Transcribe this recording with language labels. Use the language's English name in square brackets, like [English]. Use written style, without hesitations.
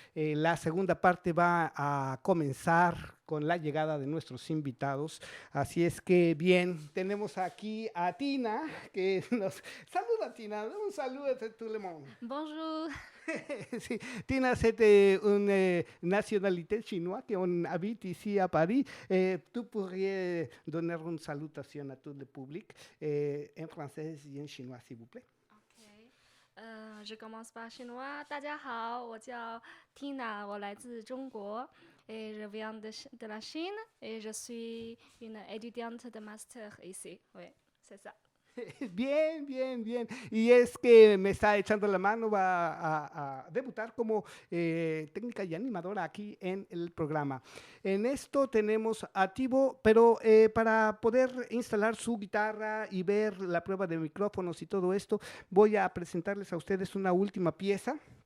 [Spanish] La segunda parte va a comenzar con la llegada de nuestros invitados. Así es que bien, tenemos aquí a Tina, que nos saluda Tina, un saludo de [French] tout le monde. Bonjour. [Spanish] Sí, [French] Tina, c'est une nationalité chinoise qui habite ici à Paris. Tu pourrais donner une salutation à tout le public en français et en chinois, s'il vous plaît. Je commence par chinois. [Chinese] 大家好，我叫 Tina， 我来自中国， [French] et je viens de la Chine et je suis une étudiante de master ici. Oui, c'est ça. [Spanish] Bien, bien, bien. Y es que me está echando la mano, va a debutar como técnica y animadora aquí en el programa. En esto tenemos a Thibaut, pero para poder instalar su guitarra y ver la prueba de micrófonos y todo esto, voy a presentarles a ustedes una última pieza.